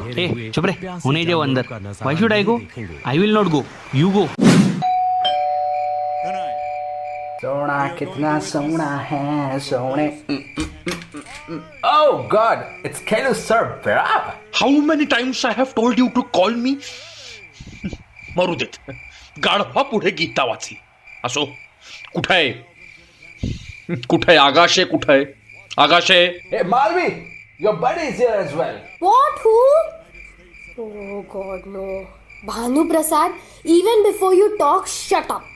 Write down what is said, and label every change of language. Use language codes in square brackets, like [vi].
[en] Hey, [hi] chup re. Hone jao andar. [en] Why should I go? I will not go. You go. [hi] सोना कितना सोना है सोने. [en] Oh God, it's Kelu sir, bruh. How many times I have told you to call me? [mr] मरू देत. गाढवा पुढे गीता वाचली. असो, कुठं आहे आगाशे कुठं आहे? Agashe. [en] Hey Malvi, your buddy is here as well. What? Who? Oh God, no. Bhanu Prasad, even before you talk, shut up.